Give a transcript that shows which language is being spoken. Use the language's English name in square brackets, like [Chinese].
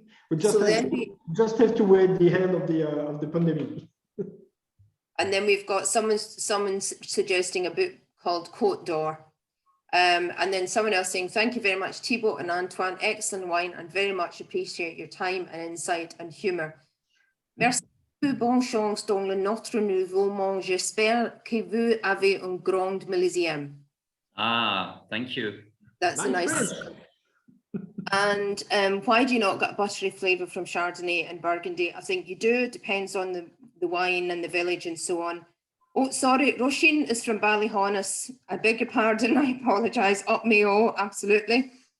[English] we just have to wait the end of the pandemic. And then we've got someone suggesting a book called Côte d'Or. And then someone else saying, thank you very much, Thibaut and Antoine, excellent wine, and very much appreciate your time and insight and humor. [French] Merci beaucoup, bonne chance dans le notre nouveau monde. J'espère que vous avez un grand millésime. [English] Ah, thank you. That's a nice. And why do you not get a buttery flavour from Chardonnay and Burgundy? I think you do. It depends on the wine and the village and so on. Oh, sorry, Roisin is from Ballyhonus. I beg your pardon, I apologise. Up Mayo, absolutely.